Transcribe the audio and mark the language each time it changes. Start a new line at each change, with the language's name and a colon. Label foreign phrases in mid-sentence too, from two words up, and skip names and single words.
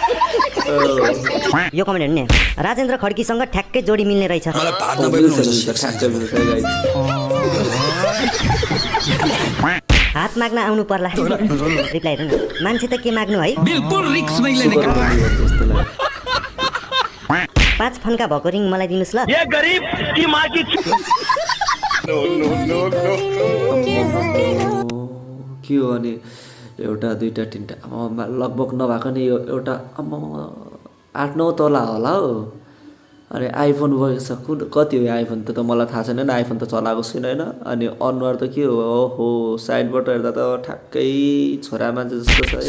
Nepali: यो कमेन्ट हेर्ने राजेन्द्र खड्कीसँग ठ्याक्कै जोडी मिल्ने रहेछ। हात माग्न आउनु पर्ला। रिप्लाई हेर्नु मान्छे त के माग्नु है। बिल्कुल रिक्स नै लिने काम। 5 फन्का भएको रिङ मलाई दिनुस् ल।
Hindi: ये गरीब की माँ की
Nepali: के हो अनि एउटा दुईटा तिनटा लगभग नभएको नि यो एउटा 8-9 तोला होला हो। अनि आइफोन बोकेको छ। कति हो आइफोन त मलाई थाहा छैन। आइफोन त चलाएको छुइनँ होइन। अनि अनुहार त के हो? ओहो साइडबाट हेर्दा त ठ्याक्कै छोरा मान्छे जस्तो छ।